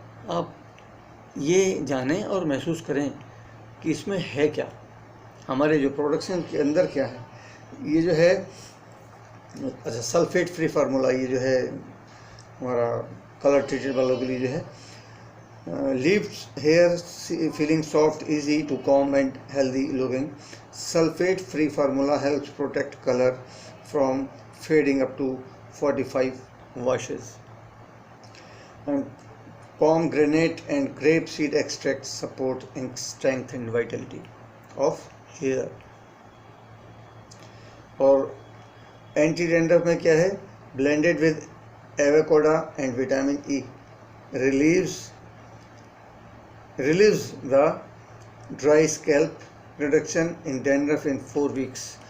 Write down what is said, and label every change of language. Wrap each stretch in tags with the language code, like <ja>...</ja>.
<hi>आप ये जानें और महसूस करें कि इसमें है क्या, हमारे जो प्रोडक्शन के अंदर क्या है। ये जो है अच्छा सल्फेट फ्री फार्मूला, ये जो है हमारा कलर ट्रीटेड वालों के लिए जो है,</hi> <en>leaves hair feeling soft, easy to comb and healthy looking. Sulfate free formula helps protect color from fading up to 45 washes. And pomegranate and grape seed extracts support and strengthen vitality of hair.</en> <hi>और anti dandruff में क्या है,</hi> <en>Blended with avocado and vitamin E, relieves the dry scalp reduction in dandruff in 4 weeks।</en>